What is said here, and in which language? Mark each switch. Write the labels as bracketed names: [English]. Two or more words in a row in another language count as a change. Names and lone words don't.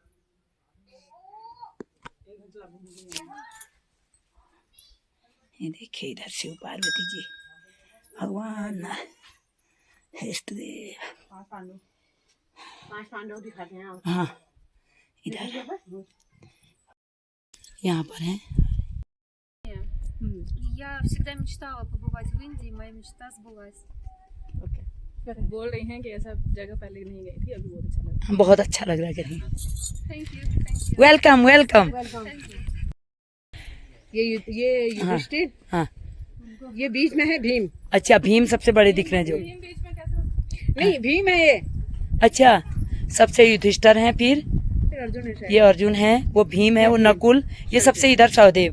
[Hindi] ये देखिए इधर शिव पार्वती जी, भगवान इष्टदेव, 5 पांडव दिखाते हैं। हाँ इधर यहाँ पर है। [Russian] Я всегда мечтала побывать в Индии, моя мечта сбылась. [Hindi] बोल रही हैं कि ऐसा जगह पहले नहीं गई थी, अभी बहुत अच्छा लगा। बहुत अच्छा लग रहा है कहीं। [English] Thank you, thank you. Welcome welcome. [Hindi] ये युधिष्ठिर, हाँ ये बीच में है भीम। अच्छा, भीम सबसे बड़े दिख रहे हैं जो। नहीं, भीम है ये, अच्छा, सबसे युधिष्ठिर हैं, फिर अर्जुन है शायद। ये अर्जुन है, वो भीम है, वो नकुल, ये सबसे इधर सहदेव।